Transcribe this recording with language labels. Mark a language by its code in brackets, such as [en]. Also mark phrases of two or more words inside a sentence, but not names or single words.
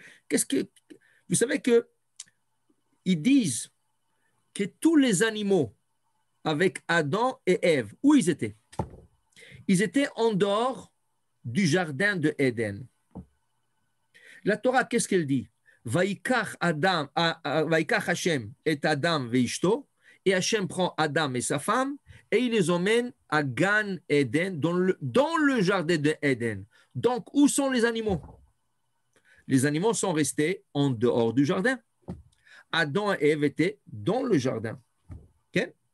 [fr] Vous savez qu'ils disent que tous les animaux avec Adam et Ève, où ils étaient? Ils étaient en dehors du jardin de Éden. La Torah, qu'est-ce qu'elle dit? [he] Vaikach Hashem et Adam veishto, [fr] et Hashem prend Adam et sa femme et il les emmène à Gan Eden, dans le jardin de Éden. Donc, où sont les animaux? Les animaux sont restés en dehors du jardin. Adam et Ève étaient dans le jardin. Okay?